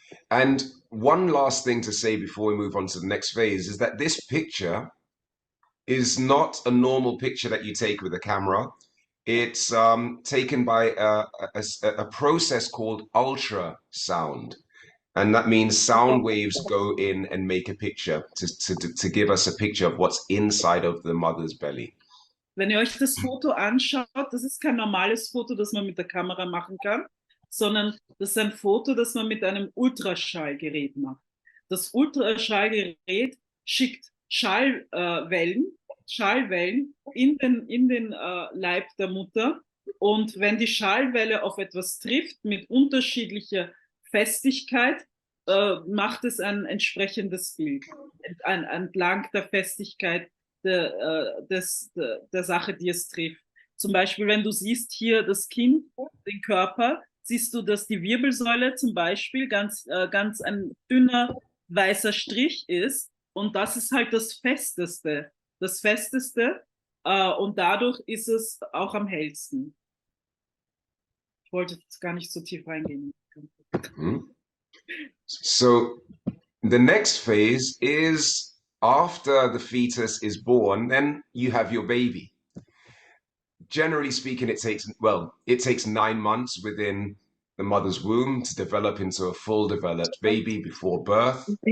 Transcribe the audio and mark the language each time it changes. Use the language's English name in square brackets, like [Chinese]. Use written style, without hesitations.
[English] And one last thing to say before we move on to the next phase is that this picture is not a normal picture that you take with a camera. It's taken by a process called ultrasound. And that means sound waves go in and make a picture to give us a picture of what's inside of the mother's belly. [German] Wenn ihr euch das Foto anschaut, das ist kein normales Foto, das man mit der Kamera machen kann, sondern das ist ein Foto, das man mit einem Ultraschallgerät macht. Das Ultraschallgerät schickt Schallwellen in den Leib der Mutter. Und wenn die Schallwelle auf etwas trifft mit unterschiedlicher Festigkeit, macht es ein entsprechendes Bild entlang der Festigkeit der Sache, die es trifft. Zum Beispiel, wenn du siehst hier das Kind, den Körper, siehst du, dass die Wirbelsäule zum Beispiel ganz ein dünner weißer Strich ist. Und das ist halt das Festeste. Das Festeste. Und dadurch ist es auch am hellsten. Ich wollte jetzt gar nicht so tief reingehen. [English] So the next phase is after the fetus is born, then you have your baby. Generally speaking, it takes 9 months within the mother's womb to develop into a full developed baby before birth.